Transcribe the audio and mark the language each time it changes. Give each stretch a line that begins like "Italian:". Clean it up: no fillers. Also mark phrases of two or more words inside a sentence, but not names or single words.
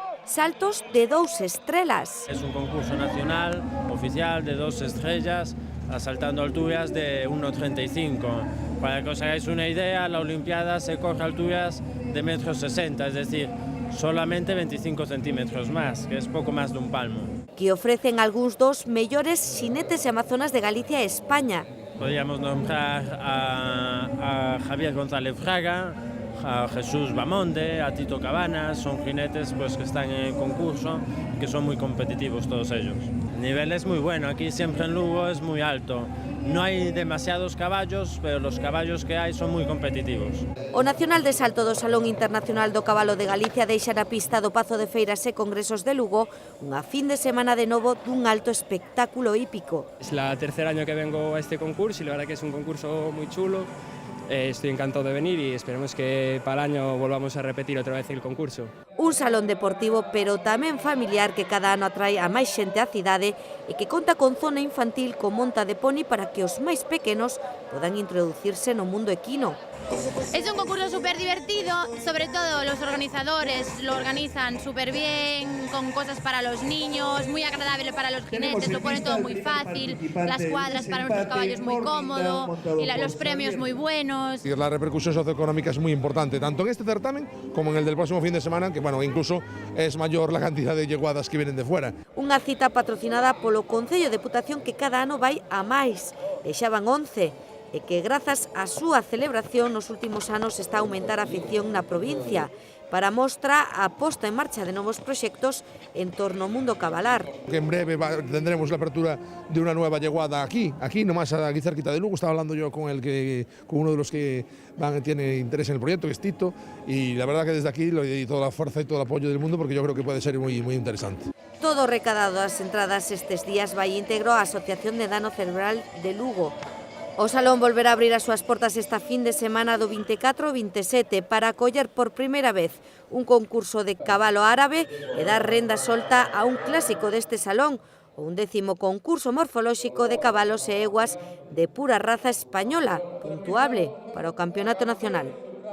Galician: saltos de 2 estrelas.
Spanish: Es un concurso nacional, oficial, de 2 estrellas, saltando alturas de 1,35. Para que os hagáis una idea, la Olimpiada se corre a alturas de 1,60 m, es decir, solamente 25 centímetros más, que es poco más de un palmo.
Galician: Que ofrecen algúns dos mellores xinetes e amazonas de Galicia e España.
Spanish: Podríamos nombrar a Javier González Fraga, a Jesús Bamonde, a Tito Cabanas. Son jinetes pues, que están en el concurso y que son muy competitivos todos ellos. El nivel es muy bueno, aquí siempre en Lugo es muy alto. No hay demasiados caballos, pero los caballos que hay son muy competitivos.
Galician: O Nacional de Salto do Salón Internacional do Cabalo de Galicia deixa na pista do Pazo de Feiras e Congresos de Lugo unha fin de semana de novo dun alto espectáculo hípico.
Spanish: Es el tercer año que vengo a este concurso y la verdad que es un concurso muy chulo. Estoy encantado de venir y esperemos que para el año volvamos a repetir otra vez el concurso.
Galician: Un salón deportivo, pero tamén familiar, que cada ano atrae a máis xente á cidade e que conta con zona infantil con monta de poni para que os máis pequenos podan introducirse no mundo equino.
Spanish: Es un concurso súper divertido, sobre todo los organizadores lo organizan súper bien, con cosas para los niños, muy agradable para los jinetes, lo ponen todo muy fácil, las cuadras para nuestros caballos muy cómodo y los premios muy buenos. La repercusión socioeconómica es muy importante, tanto en este certamen como en el del próximo fin de semana, que bueno, incluso es mayor la cantidad de yeguadas que vienen de fuera.
Galician: Unha cita patrocinada polo Concello de Deputación que cada ano vai a máis, e xa van 11, e que grazas á súa celebración nos últimos anos está a aumentar a afición na provincia. Para mostra a posta en marcha de novos proxectos en torno ao mundo cabalar.
Spanish: Que en breve tendremos la apertura de una nueva yeguada aquí nomás aquí cerquita de Lugo. Estaba hablando yo con uno de los que tiene interés en el proyecto, que es Tito, y la verdad que desde aquí le doy toda la fuerza y todo el apoyo del mundo porque yo creo que puede ser muy interesante.
Galician: Todo recadado das entradas estes días vai íntegro á Asociación de Dano Cerebral de Lugo. O Salón volverá a abrir as súas portas esta fin de semana do 24 ao 27 para acoller por primeira vez un concurso de cabalo árabe e dar renda solta a un clásico deste salón, o 11º concurso morfolóxico de cabalos e eguas de pura raza española, puntuable para o Campeonato Nacional.